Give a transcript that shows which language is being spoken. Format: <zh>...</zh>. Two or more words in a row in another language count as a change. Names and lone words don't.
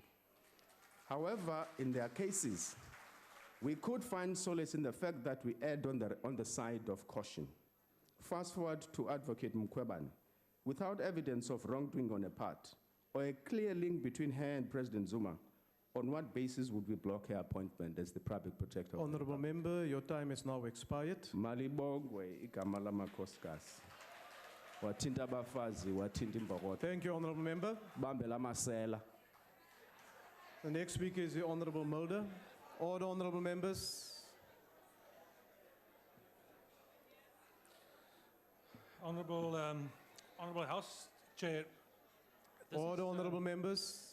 <en>However, in their cases, we could find solace in the fact that we erred on the side of caution. Fast forward to Advocate Mkhwebane. Without evidence of wrongdoing on her part, or a clear link between her and President Zuma, on what basis would we block her appointment as the public protector? Honorable Member, your time is now expired.</en> <zu>Malibongwe, igama lamakhosikazi. Wathinta abafazi, wathinta imbokotho.</zu> <en>Thank you, Honorable Member.</en> <zu>Bambela amasela.</zu> <en>The next speaker is the Honorable Mulder. Order, Honorable Members. Honorable House Chair. Order, Honorable Members.</en>